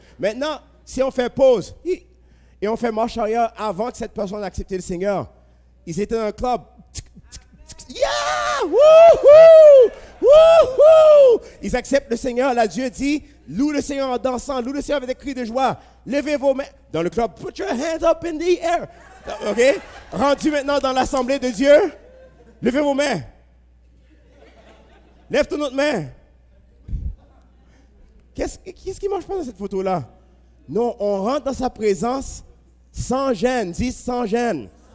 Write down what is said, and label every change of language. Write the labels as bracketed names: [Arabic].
[French] Maintenant, si on fait pause et on fait marche arrière avant que cette personne ait accepté le Seigneur, ils étaient dans un club. Yeah! Wouhou! Wouhou! Ils acceptent le Seigneur. Là, Dieu dit, loue le Seigneur en dansant, loue le Seigneur avec des cris de joie. Levez vos mains. Dans le club, [English] put your hands up in the air. [French] OK? Rendu maintenant dans l'assemblée de Dieu, levez vos mains. Lève ton autre main. Qu'est-ce qui ne marche pas dans cette photo-là? Non, on rentre dans sa présence sans gêne. Dis sans gêne.